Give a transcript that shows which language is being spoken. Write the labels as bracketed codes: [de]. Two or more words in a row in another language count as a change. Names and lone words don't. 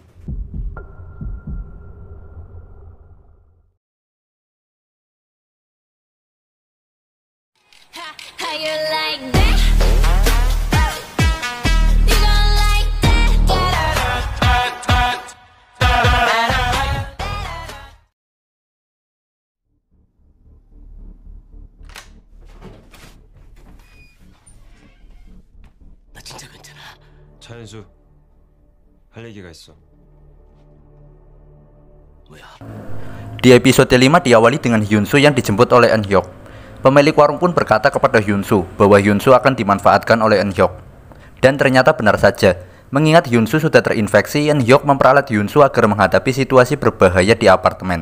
[en] How you like that? You gon' like that? [ko] 나 진짜 괜찮아. 차현수, 할 얘기가 있어. 뭐야? [id] Di episode 5 diawali dengan Hyunsu yang dijemput oleh Eun-hyuk. Pemilik warung pun berkata kepada Hyunsu bahwa Hyunsu akan dimanfaatkan oleh Eun-hyuk. Dan ternyata benar saja. Mengingat Hyunsu sudah terinfeksi, Eun-hyuk memperalat Hyunsu agar menghadapi situasi berbahaya di apartemen.